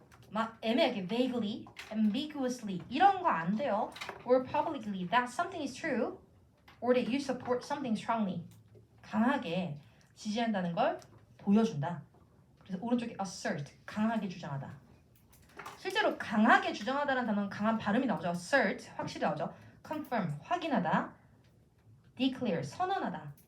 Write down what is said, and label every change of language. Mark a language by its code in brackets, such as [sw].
[ko] 막 애매하게 [en] vaguely, ambiguously [ko] 이런 거 안 돼요. [en] Or publicly that something is true or that you support something strongly. [ko] 강하게 지지한다는 걸 보여준다. 그래서 오른쪽에 assert, 강하게 주장하다. 실제로 강하게 주장하다라는 단어는 강한 발음이 나오죠. assert, 확실히 나오죠. confirm, 확인하다. declare, 선언하다.